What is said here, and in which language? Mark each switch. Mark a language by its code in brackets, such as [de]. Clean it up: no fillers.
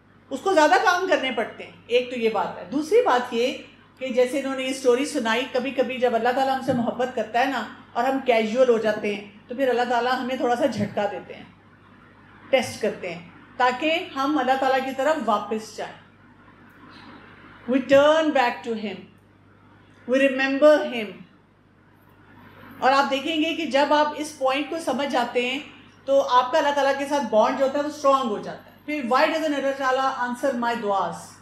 [ur] اس کو زیادہ کام کرنے پڑتے ہیں. ایک تو یہ بات ہے. دوسری بات یہ کہ جیسے انہوں نے یہ سٹوری سنائی, کبھی کبھی جب اللہ تعالیٰ ہم سے محبت کرتا ہے نا اور ہم کیجول ہو جاتے ہیں تو پھر اللہ تعالیٰ ہمیں تھوڑا سا جھٹکا دیتے ہیں, ٹیسٹ کرتے ہیں, تاکہ ہم اللہ تعالیٰ کی طرف واپس جائیں. [en] We turn back to him, we remember him. [ur] اور آپ دیکھیں گے کہ جب آپ اس پوائنٹ کو سمجھ جاتے ہیں تو آپ کا اللہ تعالیٰ کے ساتھ بانڈ جو ہوتا ہے وہ اسٹرانگ ہو جاتا ہے. [en] پھر why doesn't Allah تعالیٰ answer my duas?